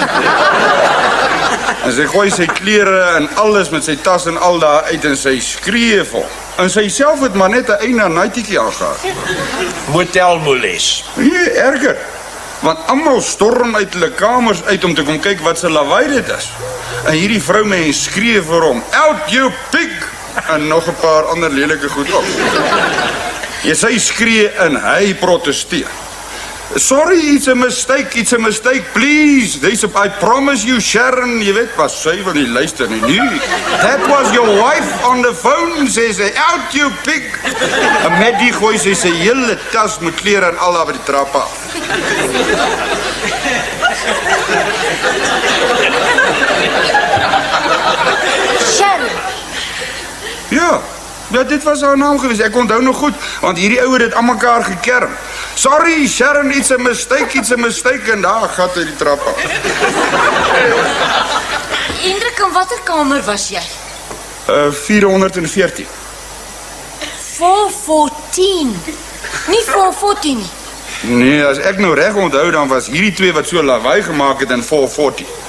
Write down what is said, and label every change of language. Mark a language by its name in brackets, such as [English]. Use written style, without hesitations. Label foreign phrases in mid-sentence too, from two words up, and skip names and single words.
[Afrikaans] En sy gooi sy klere en alles met sy tas en al daar uit en sy skree vol. En sy self het maar net 'n eina naitjie aangehad. Motelmoles. Nee, erger. Want almal storm uit hulle kamers uit om te kom kyk wat se lawaai dit is. En hierdie vroumens skree vir hom, [English] "Out you pig!" [Afrikaans] en nog 'n paar ander lelike goed op. Sy skree en hy protesteer. [English] "Sorry, it's a mistake, please. I promise you, Sharon," [Afrikaans] jy weet, pas sy wil nie luister nie. [English] "That was your wife on the phone," [Afrikaans] sê sy, [English] "out you pig." [Afrikaans] En met die gooi sy sy hele tas met klere en al daar by die trap af. Sharon. Ja, dit was haar naam gewees. Ek onthou nog goed, want hierdie ouer het aan mekaar gekerm. [English] "Sorry, Sharon, it's a mistake," [Afrikaans] en daar gat hy die trap af. Hendrik, in watter kamer was jy? 414. 414. Nie 414 nie. Nee, as ek nou reg onthou, dan was hierdie twee wat so lawaai gemaak het in 440.